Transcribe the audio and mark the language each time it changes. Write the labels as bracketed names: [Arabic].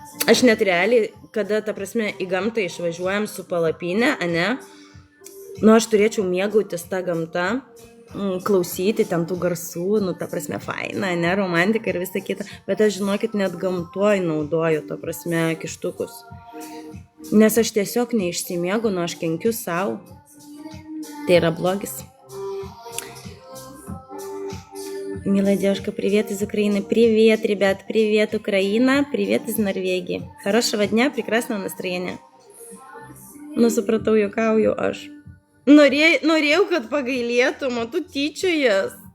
[Lithuanian] Aš net realiai, kada, ta prasme, į gamtą išvažiuojam su palapinė, ane, nu, aš turėčiau mėgautis tą gamtą, klausyti ten tų garsų, nu, ta prasme, faina, ne, romantika ir visa kita, bet aš, žinokit, net gamtoj naudoju, ta prasme, kištukus. Nes aš tiesiog neišsimiegu, nu, aš kenkiu savo. Tai yra блогис. [Russian] Милая девушка, привет из Украины. Привет, ребят, привет, Украина. Привет из Норвегии. Хорошего дня, прекрасного настроения. [Lithuanian] Nu, supratau, juokauju aš. Norėjau, kad pagailėtum, o tu tyčiojas.